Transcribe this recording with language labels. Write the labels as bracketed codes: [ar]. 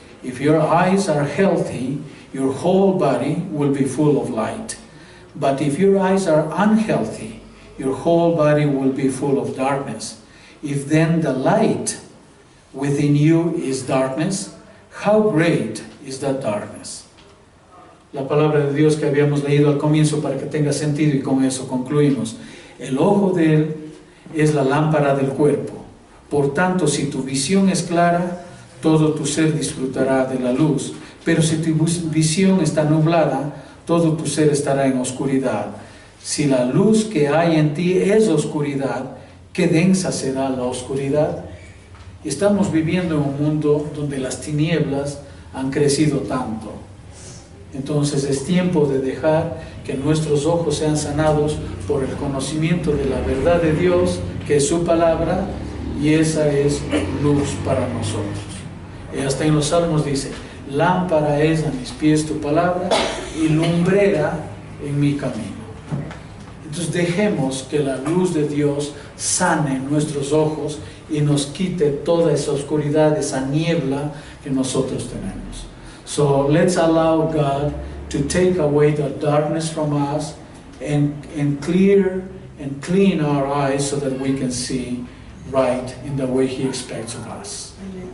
[en] If your eyes are healthy, your whole body will be full of light. But if your eyes are unhealthy, your whole body will be full of darkness. If then the light within you is darkness, how great is that darkness? [es] La palabra de Dios que habíamos leído al comienzo para que tenga sentido, y con eso concluimos. El ojo de él es la lámpara del cuerpo. Por tanto, si tu visión es clara, todo tu ser disfrutará de la luz. Pero si tu visión está nublada, todo tu ser estará en oscuridad. Si la luz que hay en ti es oscuridad, ¿qué densa será la oscuridad? Estamos viviendo en un mundo donde las tinieblas han crecido tanto. Entonces es tiempo de dejar que nuestros ojos sean sanados por el conocimiento de la verdad de Dios, que es su palabra, y esa es luz para nosotros. Y hasta en los Salmos dice, lámpara es a mis pies tu palabra y lumbrera en mi camino. Entonces dejemos que la luz de Dios sane nuestros ojos y nos quite toda esa oscuridad, esa niebla que nosotros tenemos. [en] So let's allow God to take away the darkness from us and clear and clean our eyes so that we can see right in the way He expects of us.